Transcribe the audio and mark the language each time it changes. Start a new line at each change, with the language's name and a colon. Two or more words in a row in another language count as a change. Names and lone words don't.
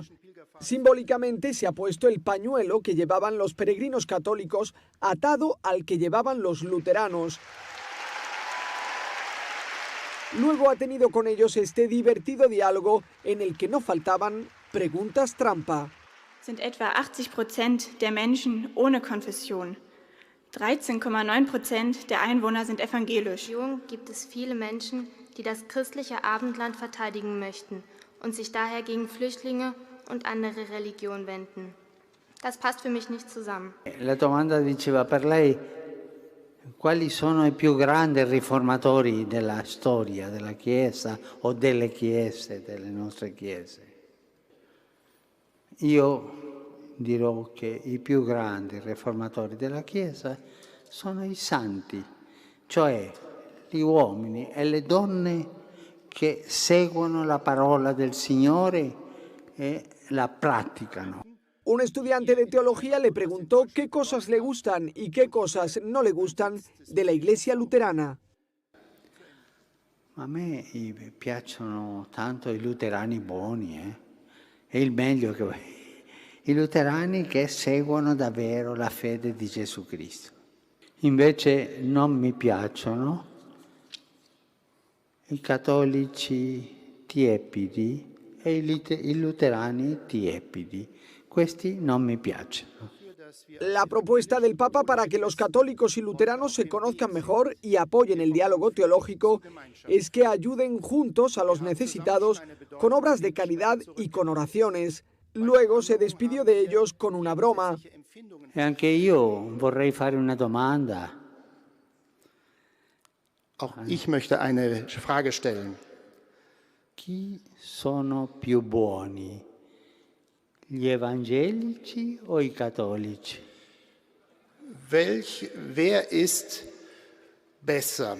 Spanish: Simbólicamente se ha puesto el pañuelo que llevaban los peregrinos católicos atado al que llevaban los luteranos. Luego ha tenido con ellos este divertido diálogo en el que no faltaban preguntas trampa.
German: sind etwa 80% der Menschen ohne Konfession. 13,9% der Einwohner sind evangelisch. Gibt es viele Menschen, die das christliche Abendland verteidigen möchten und sich daher gegen Flüchtlinge und andere Religionen wenden. Das passt für mich nicht zusammen.
Italian: La domanda diceva per lei quali sono i più grandi riformatori della storia della Chiesa o delle chiese, delle nostre chiese. Io dirò che i più grandi riformatori della Chiesa sono i santi, cioè gli uomini e le donne che seguono la parola del Signore e la praticano.
Spanish: Un estudiante de teología le preguntó qué cosas le gustan y qué cosas no le gustan de la Iglesia luterana.
Italian: A me piacciono tanto i luterani buoni, è il meglio che i luterani che seguono davvero la fede di Gesù Cristo. Invece non mi piacciono i cattolici tiepidi e i luterani tiepidi. Questi non mi piacciono.
Spanish: La propuesta del Papa para que los católicos y luteranos se conozcan mejor y apoyen el diálogo teológico es que ayuden juntos a los necesitados con obras de caridad y con oraciones. Luego se despidió de ellos con una broma.
Italian: E anche io vorrei fare una domanda.
German: Auch ich möchte eine Frage stellen.
Italian: Chi sono più buoni? Gli evangelici o i cattolici?
German: Wer ist besser?